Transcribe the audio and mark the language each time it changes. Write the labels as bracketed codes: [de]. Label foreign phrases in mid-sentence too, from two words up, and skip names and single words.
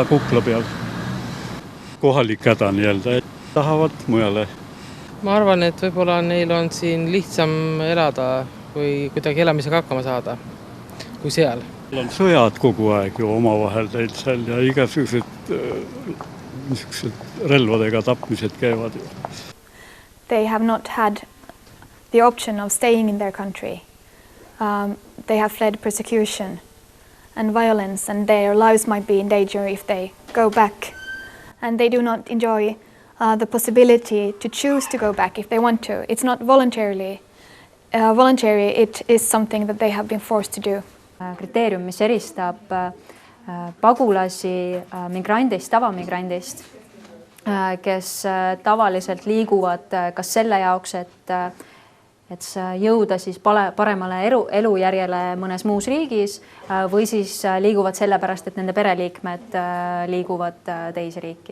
[et] kukla peal, kohalik häda nii-öelda, et tahavad mujale. Ma arvan, et võib-olla neil on siin lihtsam elada või kuidagi elamisega hakkama saada kui seal. On sõjad kogu aeg ju omavahel teil seal ja igasugused relvadega tapmised käivad ju. [en] They have not had the option of staying in their country. They have fled persecution and violence, and their lives might be in danger if they go back. And they do not enjoy the possibility to choose to go back if they want to. It's not voluntary, it is something that they have been forced to do. [et] Kriteerium, mis eristab pagulasi migrandist, tavamigrandist, kes tavaliselt liiguvad kas selle jaoks, et jõuda siis paremale elujärjele mõnes muus riigis või siis liiguvad sellepärast, et nende pereliikmed liiguvad teise riiki.